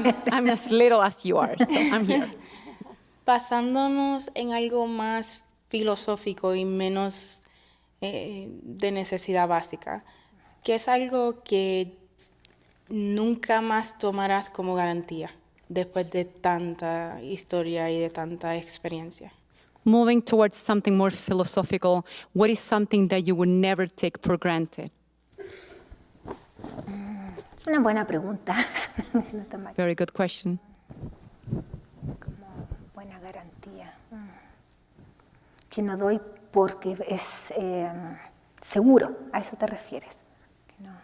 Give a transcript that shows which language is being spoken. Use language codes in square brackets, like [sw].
[en] I'm as little as you are, so I'm here. [es] Basándonos en algo más filosófico y menos de necesidad básica, ¿qué es algo que nunca más tomarás como garantía después de tanta historia y de tanta experiencia? [en] Moving towards something more philosophical, what is something that you would never take for granted? [es] Una buena pregunta. [en] Very good question. [es] Como buena garantía. Que no doy porque es seguro. ¿A eso te refieres? Que no.